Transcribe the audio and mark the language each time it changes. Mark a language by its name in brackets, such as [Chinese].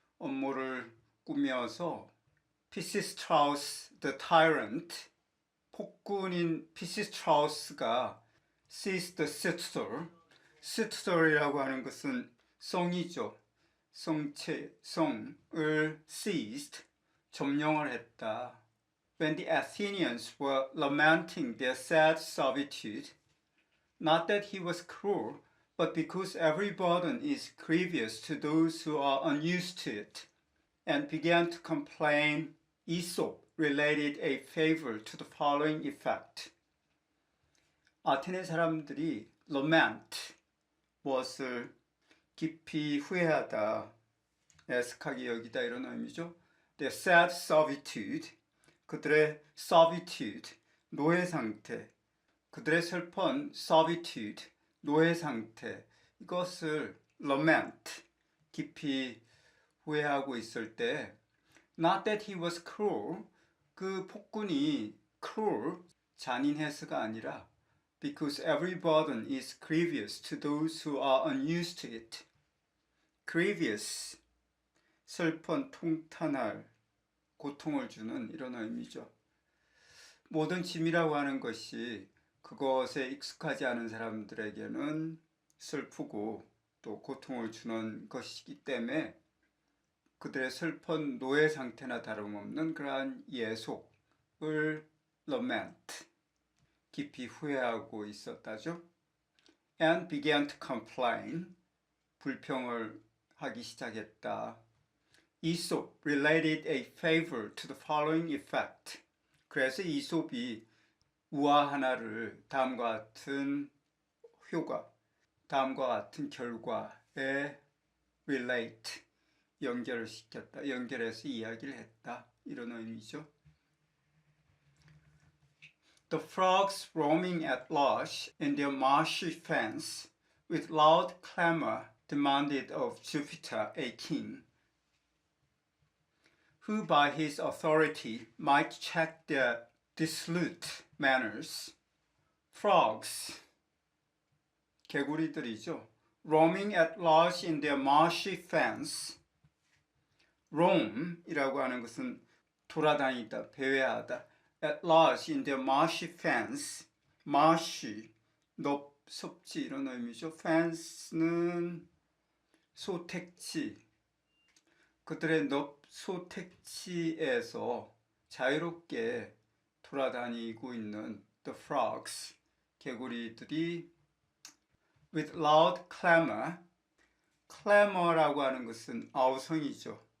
[Korean] 음모를 꾸며서 피시스트라우스 [English] the tyrant, [Korean] 폭군인 피시스트라우스가 [English] seized the citadel, [Korean] citadel이라고 하는 것은 성이죠. 성을 seized, 점령을 했다. [English] When the Athenians were lamenting their sad servitude, not that he was cruel, but because every burden is grievous to those who are unused to it, and began to complain, Aesop related a fable to the following effect. [Korean] 아테네 사람들이 [English] lament, [Korean] 무엇을 깊이 후회하다, 애석하게 여기다 이런 의미죠. [English] The sad servitude, [Korean] 그들의 servitude, 노예 상태, 그들의 슬픈 servitude, 노예 상태, 이것을 lament, 깊이 후회하고 있을 때 [English] Not that he was cruel, [Korean] 그 폭군이 [English] cruel, [Korean] 잔인해서가 아니라 [English] because every burden is grievous to those who are unused to it. [Korean] grievous, 슬픈, 통탄할, 고통을 주는 이런 의미죠. 모든 짐이라고 하는 것이 그것에 익숙하지 않은 사람들에게는 슬프고 또 고통을 주는 것이기 때문에 그들의 슬픈 노예 상태나 다름없는 그러한 예속을 lament, 깊이 후회하고 있었다죠. [English] And began to complain, [Korean] 불평을 하기 시작했다. [English] Aesop related a fable to the following effect. [Korean] 그래서 이솝이 우화 하나를 다음과 같은 효과, 다음과 같은 결과에 relate, 연결을 시켰다. 연결해서 이야기를 했다. 이런 의미죠. [English] The frogs roaming at large in their marshy fens with loud clamor demanded of Jupiter a king, who by his authority might check their dissolute manners. [Korean] Frogs, 개구리들이죠. [English] Roaming at large in their marshy fens. [Korean] roam이라고 하는 것은 돌아다니다, 배회하다. [English] At large in their marshy fens. [Korean] marshy, 섭지 이런 의미죠. fens는 소택지. 그들의 소택지에서 자유롭게 돌아다니고 있는 [English] the frogs, [Korean] 개구리들이 [English] with loud clamor, [Korean] clamor라고 하는 것은 아우성이죠.